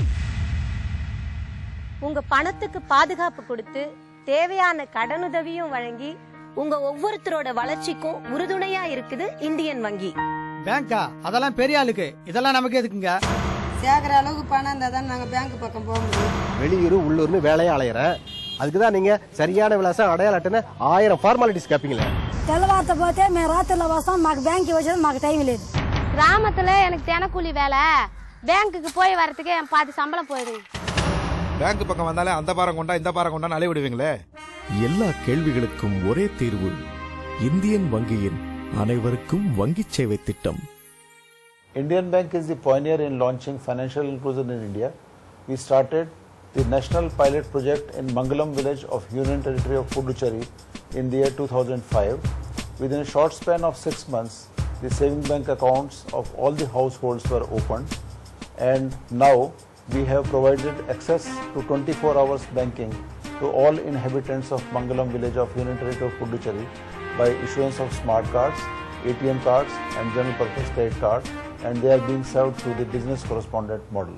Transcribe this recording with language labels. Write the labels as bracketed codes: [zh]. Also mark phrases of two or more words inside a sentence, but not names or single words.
[ta] உங்க பணத்துக்கு பாதுகாப்பு கொடுத்து தேவையான கடனுதவியும் வழங்கி உங்க ஒவ்வொருத்தரோட வளர்ச்சிக்கும் உறுதுணையா இருக்குது இந்தியன் வங்கி. பேங்கா அதெல்லாம் பெரிய ஆளுக்கு, இதெல்லாம் நமக்கு எதுக்குங்க? சேர்க்கிற அளவுக்கு பணம் இருந்தா தான் நாங்க பேங்க் பக்கம் போக முடியும். வெளியூர் உள்ளூர்னு வேலையை அலையிறேன். அதுக்குதான் நீங்க சரியான விலாசம் அடையாள அட்டைன்னு 1000 ஃபார்மாலிட்டிஸ் கேப்பீங்களே. [te] తెల్లవారితో పోతే మేము రాత్రిలో వస్తాం, మాకు బ్యాంక్ వచ్చేది మాకు టైం లేదు. [ta] கிராமத்துல எனக்கு தினக்கூலி வேலை, பேங்க்குக்கு போய் வரதுக்கு என் பாதி சம்பளம் போயிடும். பேங்க் பக்கம் வந்தாலே அந்த பாரம் கொண்டா இந்த பாரம் கொண்டா அலைய விடுவீங்களே. எல்லா கேள்விகளுக்கும் ஒரே தீர்வு, இந்தியன் வங்கியின் அனைவருக்கும் வங்கிச் சேவை திட்டம். [en] Indian Bank is the pioneer in launching financial inclusion in India. We started the national pilot project in Mangalam village of Union Territory of Puducherry in the year 2005. Within a short span of 6 months, the saving bank accounts of all the households were opened, and now we have provided access to 24 hours banking to all inhabitants of Mangalam village of Union Territory of Puducherry by issuance of smart cards, ATM cards and general purpose credit cards, and they are being served through the business correspondent model.